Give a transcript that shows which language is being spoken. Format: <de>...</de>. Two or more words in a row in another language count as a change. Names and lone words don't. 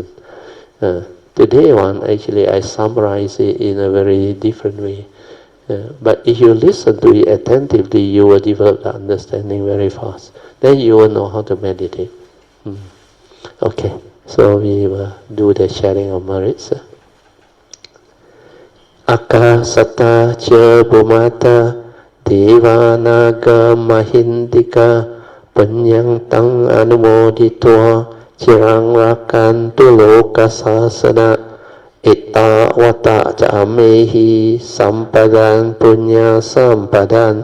<en>Today one, actually I summarize it in a very different way. But if you listen to it attentively, you will develop the understanding very fast. Then you will know how to meditate. Okay, so we will do the sharing of merits.</en> <pi>Akasata cha bhumata devanaga mahindika panyang tang anumoditva chirang rakantu loka sasana Itta vata camehi sampadan punya sampadan</pi>